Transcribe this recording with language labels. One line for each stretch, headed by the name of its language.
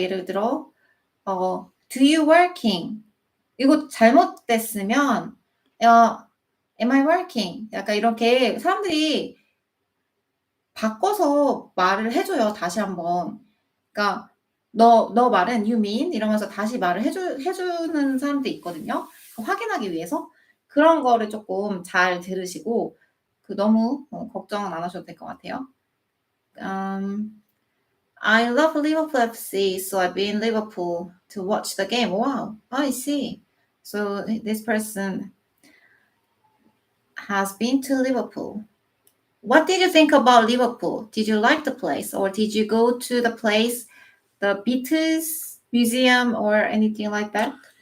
Korean: 예를 들어
English: do you working?
Korean: 이거 잘못됐으면
English: am I working?
Korean: 약간 이렇게 사람들이 바꿔서 말을 해줘요. 다시 한번. 그러니까 너 말은
English: you mean?
Korean: 이러면서 다시 말을 해주는 사람도 있거든요. 확인하기 위해서. 그런 거를 조금 잘 들으시고 너무 걱정은 안 하셔도 될 것 같아요.
English: I love Liverpool FC, so I've been in Liverpool to watch the game. Wow, I see. So this person has been to Liverpool. What did you think about Liverpool? Did you like the place, or did you go to the place, the Beatles Museum, or anything like that?